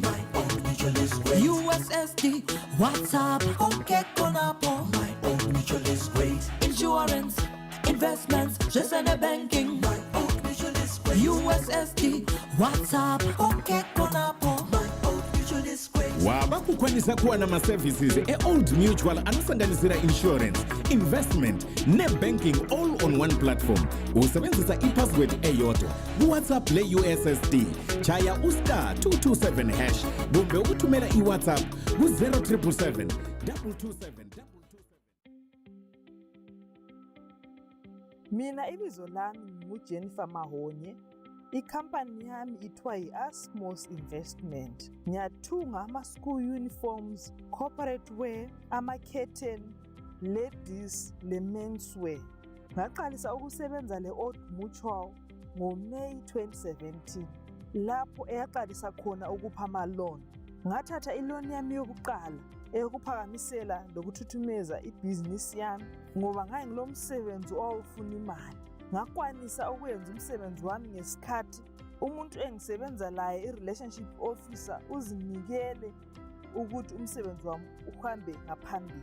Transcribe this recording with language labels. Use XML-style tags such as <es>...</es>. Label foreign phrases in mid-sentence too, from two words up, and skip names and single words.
<en>My old mutual is great. USSD, WhatsApp, okay, konapo. My old mutual is great. Insurance, investments, just and banking. My old mutual is great. USSD, WhatsApp, okay, konapo. My old mutual is great.</en> <sn>waba kukwanisa kuwa na maservices e-old mutual anosanganisira</sn> <en>insurance, investment ne-banking all on one platform.</en> <nd>Usebenzisa i-password eyodwa kuwhatsapp le-ussd. Chaya ustar 227 hash kumbe ukuthumela i-whatsapp ku-0777 227 227. Mina ibizo lami nguJennifer Mahonye. Ikhampani yami ithiwa yi-Asmos Investment. Ngiyathunga ama-</nd> <en>school uniforms, corporate wear,</en> <nd>ama-curtain, ladies, le-menswear. Ngaqalisa ukusebenza le-Old Mutual ngoMeyi 2017, lapho eyaqalisa khona ukupha ama-loan. Ngathatha i-loan yami yokuqala eyokuphakamisela lokuthuthumeza ibhizinisi yami ngoba ngangilomsebenzi owawufuna imali. Ngakwanisa ukwenza umsebenzi wami ngesikhathi umuntu engisebenza laye i-</nd> <en>relationship officer</en> <nd>uzinikele ukuthi umsebenzi wami uhambe ngaphambili.</nd>